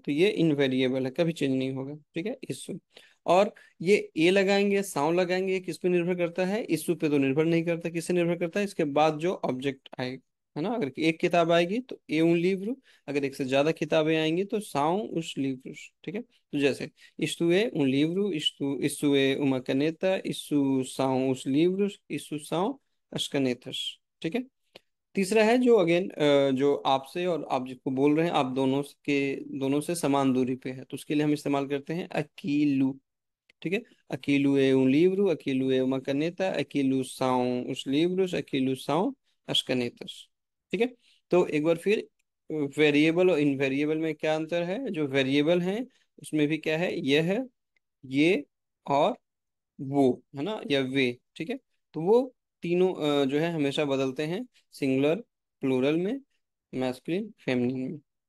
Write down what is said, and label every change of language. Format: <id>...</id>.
<hi>तो ये इनवेरिएबल है, कभी चेंज नहीं होगा, ठीक है, इशू। और ये ए लगाएंगे, साउंड लगाएंगे, ये किस पे निर्भर करता है, इशू पे तो निर्भर नहीं करता, किससे निर्भर करता है, इसके बाद जो ऑब्जेक्ट आएगा, है ना। अगर एक किताब आएगी तो</hi> <pt>ए उन लिव्रो,</pt> <hi>अगर एक से ज्यादा किताबें आएंगी तो</hi> <pt>साउंड उस लिव्रोस,</pt> <hi>ठीक है।</hi> <pt>तो जैसे isto é um livro, isto é uma caneta, isso são os livros, isso são as canetas, ठीक है।</pt> <hi>तीसरा है जो अगेन, जो आपसे और आप जिसको बोल रहे हैं, आप दोनों से समान दूरी पे है, तो उसके लिए हम इस्तेमाल करते हैं aquilo, ठीक है।</hi> <pt>Aquilo é um livro, aquilo é uma caneta, aquilo são os livros, aquilo são as canetas, ठीक है।</pt> <hi>तो एक बार फिर, वेरिएबल और इनवेरिएबल में क्या अंतर है, जो वेरिएबल हैं उसमें भी क्या है, यह है, ये और वो, है ना, या वे, ठीक है। तो वो तीनों जो है हमेशा बदलते हैं सिंगुलर प्लूरल में, मैस्कुलिन फेमिनिन में।</hi>